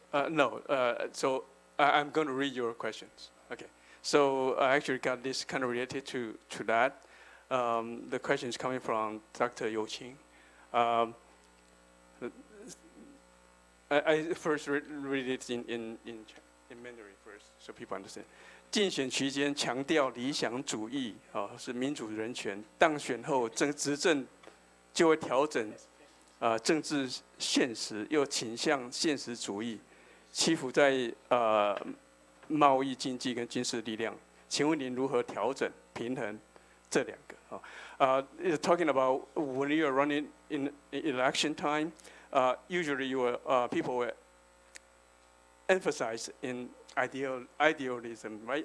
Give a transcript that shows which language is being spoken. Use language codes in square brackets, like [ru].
[en] No, so I'm going to read your questions. Okay. So I actually got this kind of related to that. The question is coming from Dr. Chien. I first read it in Mandarin first, so people understand. [zh] 竞选期间强调理想主义，是民主人权。当选后执政就会调整，政治现实，又倾向现实主义，欺负在贸易、经济跟军事力量。请问您如何调整平衡这两个？ [en] Talking about when you are running in election time, usually people will emphasize in idealism, right?